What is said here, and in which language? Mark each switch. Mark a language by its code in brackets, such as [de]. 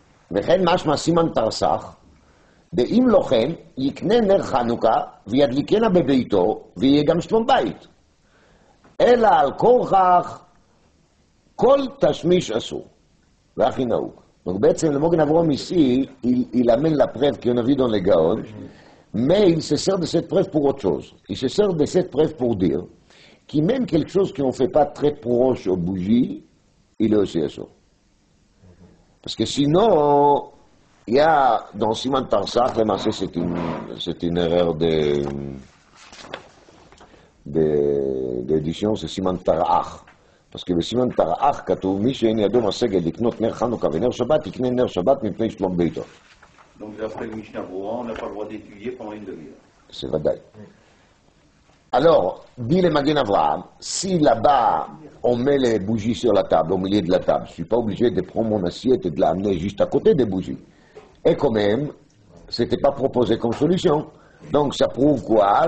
[he] וכן משמע סימן תרסך, ואם לא כן, יקנה נר חנוכה וידליקנה בביתו, ויהיה גם שלום בית. אלא על כורכך, כל תשמיש אסור. והכי נהוג. [fr] Donc בעצם le Mogen Avraham ici, il amène la preuve qu'on a vue dans les Gaon, mais il se sert de cette preuve pour autre chose. Il se sert de cette preuve pour dire qu'il même quelque chose qu'on ne fait pas très proche aux bougies, il est aussi assourd. Parce que sinon, il y a dans Siman Tarsach, c'est une erreur d'édition, c'est Siman Tarach. parce que [he] בסימן תרעך כתוב, מי שאין ידו משגת לקנות נר חנוכה ונר שבת, יקנה נר שבת מפני שלום ביתו. [fr] Donc d'après le Mishnah Berurah, on n'a pas le droit d'étudier pendant une demi-heure. C'est ודאי. Alors, dit le Magen Avraham, si là-bas on met les bougies sur la table, au milieu de la table, je ne suis pas obligé de prendre mon assiette et de l'amener juste à côté des bougies. Et quand même, ce n'était pas proposé comme solution. Donc ça prouve quoi?